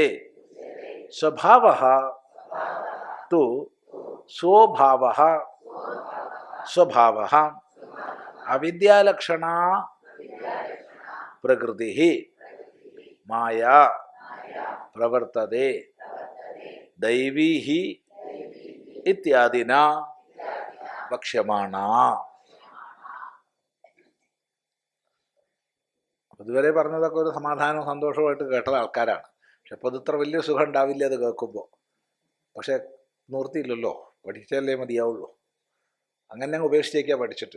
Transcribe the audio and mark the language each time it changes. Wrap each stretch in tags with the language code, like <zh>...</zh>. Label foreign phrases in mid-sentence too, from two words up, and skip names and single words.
<sa>स्वभावः तु स्वभावः स्वभावः अविद्यालक्षणा प्रकृतिः माया प्रवर्तते दैवी हि इत्यादिना वक्ष्यमाणा।</sa> <ml>ഇതുവരെ പറഞ്ഞതൊക്കെ ഒരു സമാധാനവും സന്തോഷവുമായിട്ട് കേട്ട ആൾക്കാരാണ്. പക്ഷെ അപ്പോൾ ഇത്ര വലിയ സുഖം ഉണ്ടാവില്ല അത് കേൾക്കുമ്പോൾ. പക്ഷെ നിവൃത്തിയില്ലല്ലോ, പഠിച്ചാലേ മതിയാവുള്ളൂ. അങ്ങനെ അങ്ങ് ഉപേക്ഷിച്ചേക്കാണ് പഠിച്ചിട്ട്.</ml>